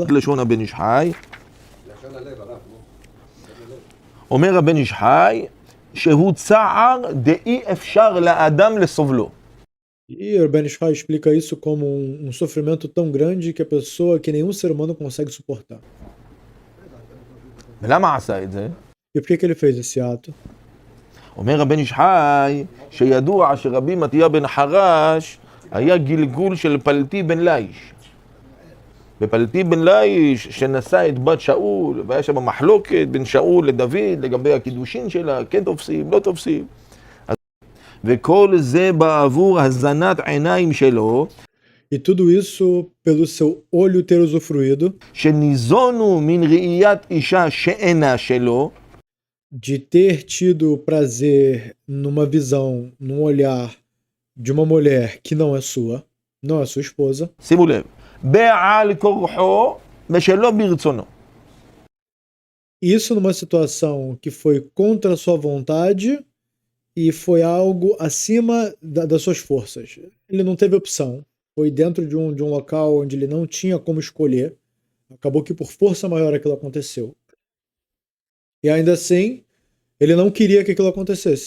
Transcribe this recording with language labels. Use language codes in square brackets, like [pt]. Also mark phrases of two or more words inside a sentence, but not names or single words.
[he] לשון הבן איש חי. אומר הבן איש חי שהוא צער דאי אפשר לאדם לסובלו. [pt] E o Ben Ish Chai explica isso como um sofrimento tão grande que a pessoa, que nenhum ser humano consegue suportar. [he] ולמה עשה את זה? [pt] E por que ele fez esse ato? [he] אומר הבן איש חי שידוע שרבי מתיה בן חרש היה גלגול של פלטי בן ליש. ופלטי בן ליש שנשא את בת שאול, והיה שם מחלוקת בין שאול לדוד לגבי הקידושין שלה, כן תופסים, לא תופסים. וכל זה בעבור הזנת עיניים שלו, [pt] E tudo isso pelo seu olho ter usufruído, [he] שניזונו מן ראיית אישה שאינה שלו, [pt] de ter tido prazer numa visão, num olhar de uma mulher que não é sua esposa, [he] שימו לב, בעל כורחו ושלא ברצונו. [pt] isso numa situação que foi contra a sua vontade e foi algo acima das suas forças. Ele não teve opção. Foi dentro de um local onde ele não tinha como escolher. Acabou que por força maior aquilo aconteceu. E ainda assim, ele não queria que aquilo acontecesse.